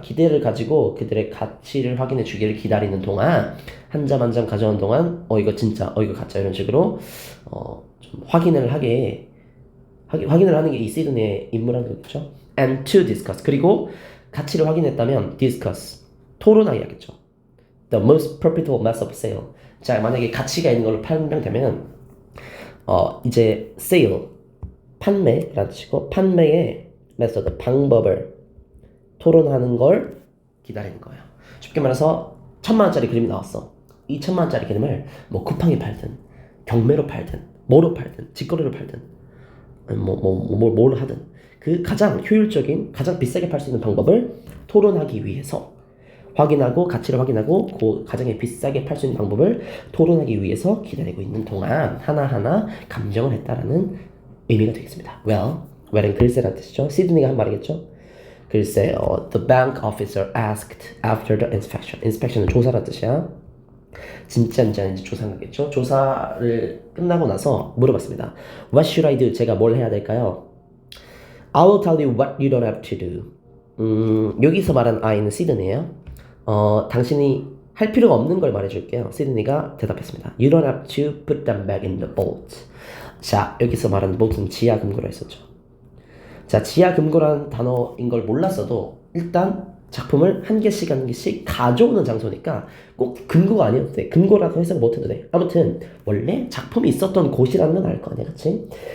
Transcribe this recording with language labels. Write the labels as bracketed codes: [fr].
[ko] 기대를 가지고 그들의 가치를 확인해 주기를 기다리는 동안 한 점 한 점 가져오는 동안 이거 진짜 이거 가짜 이런 식으로 좀 확인을 하는 게 이 시드니의 임무라는 거겠죠. [en] And to discuss [ko] 그리고 가치를 확인했다면 discuss 토론하기겠죠. [en] The most profitable method of sale. [ko] 자, 만약에 가치가 있는 걸로 판명되면 이제 sale 판매라는 뜻이고 판매의 method 방법을 토론하는 걸 기다리는 거예요. 쉽게 말해서 1,000만원짜리 그림이 나왔어. 이 1,000만원짜리 그림을 뭐 쿠팡에 팔든 경매로 팔든 뭐로 팔든 직거래로 팔든 뭘 하든 그 가장 효율적인 가장 비싸게 팔 수 있는 방법을 토론하기 위해서 가치를 확인하고 그 가장 비싸게 팔 수 있는 방법을 토론하기 위해서 기다리고 있는 동안 하나하나 감정을 했다라는 의미가 되겠습니다. well은 글쎄라는 뜻이죠. 시드니가 한 말이겠죠. [en] 글쎄, the bank officer asked after the inspection. [ko] inspection은 조사라는 뜻이야. 진짜인지 아닌지 조사한 거겠죠. 조사를 끝나고 나서 물어봤습니다. [en] What should I do? [ko] 제가 뭘 해야 될까요? [en] I will tell you what you don't have to do. [ko] 여기서 말한 I는 시드니예요. 당신이 할 필요가 없는 걸 말해줄게요. 시드니가 대답했습니다. [en] You don't have to put them back in the vault. [ko] 자, 여기서 말하는 vault는 지하 금고라 했었죠. 자, 지하 금고라는 단어인 걸 몰랐어도 일단 작품을 한 개씩 가져오는 장소니까 꼭 금고가 아니어도 돼. 금고라고 해석 못해도 돼. 아무튼 원래 작품이 있었던 곳이라는 건 알 거 아니야, 그치?